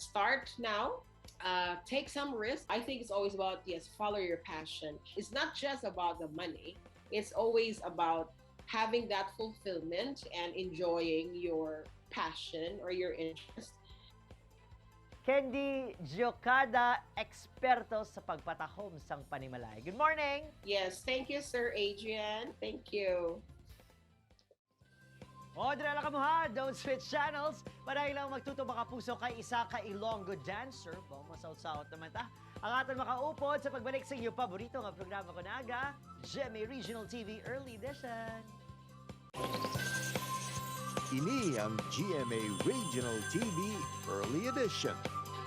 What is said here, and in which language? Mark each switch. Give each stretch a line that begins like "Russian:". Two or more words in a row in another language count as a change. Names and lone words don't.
English: Start now. Take some risk. I think it's always about, yes, follow your passion. It's not just about the money. It's always about having that fulfillment and enjoying your passion or your interest.
Hiligaynon: Candy Geocada, eksperto sa pagpatahom sang Panimalay.
English: Good morning! Yes, thank you, Sir Adrian. Thank you.
Hiligaynon: O, dinala ka mo ha!
English: Don't switch channels!
Hiligaynon: Panay lang magtuto mga puso kay isa ka Ilonggo dancer. Bo, masaut-saut naman ta. Ang aton makaupod sa pagbalik sa iyo paborito nga programa ko na aga, GMA Regional TV Early Edition. Ini ang GMA Regional TV Early Edition.